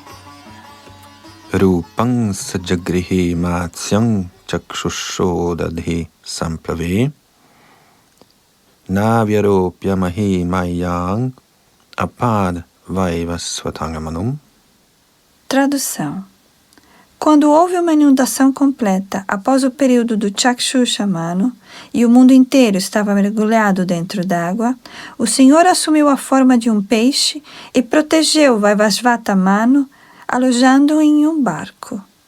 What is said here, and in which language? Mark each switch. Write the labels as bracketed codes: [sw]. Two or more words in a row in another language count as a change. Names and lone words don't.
[sa] रूपं सजगृहे मात्स्यं चाक्षुषोदधि सम्प्लवे नाव्यारोप्य मही मय्यां अपाद् वैवस्वतं मनुम्. [pt] Tradução. Quando houve uma inundação completa após o período do Chakshushamanu e o mundo inteiro estava mergulhado dentro d'água, o Senhor assumiu a forma de um peixe e protegeu Vaivasvatamanu, alojando-o em um barco.